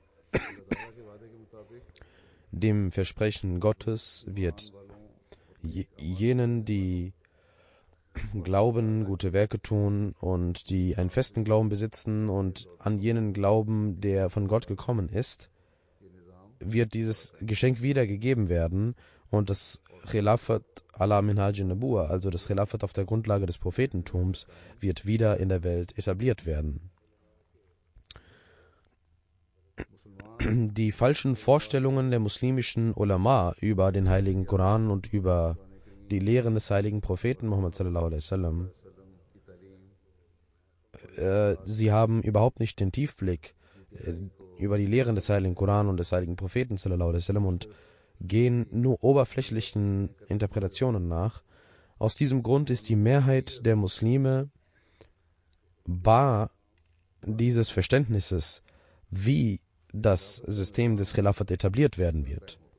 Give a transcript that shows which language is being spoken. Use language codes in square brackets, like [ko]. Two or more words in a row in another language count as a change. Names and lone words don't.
[de] dem Versprechen Gottes wird jenen, die glauben, gute Werke tun und die einen festen Glauben besitzen und an jenen glauben, der von Gott gekommen ist, wird dieses Geschenk wiedergegeben werden und das [ar] خلافة على منهاج النبوة, [de] also das Khilafat auf der Grundlage des Prophetentums, wird wieder in der Welt etabliert werden. die falschen Vorstellungen der muslimischen Ulama über den heiligen Koran und über die Lehren des heiligen Propheten Muhammad [ar] صلى الله عليه وسلم, [de] sie haben überhaupt nicht den Tiefblick über die Lehren des heiligen Koran und des heiligen Propheten [ar] صلى الله عليه وسلم [de] und gehen nur oberflächlichen Interpretationen nach. Aus diesem Grund ist die Mehrheit der Muslime bar dieses Verständnisses, wie das System des Khilafat etabliert werden wird.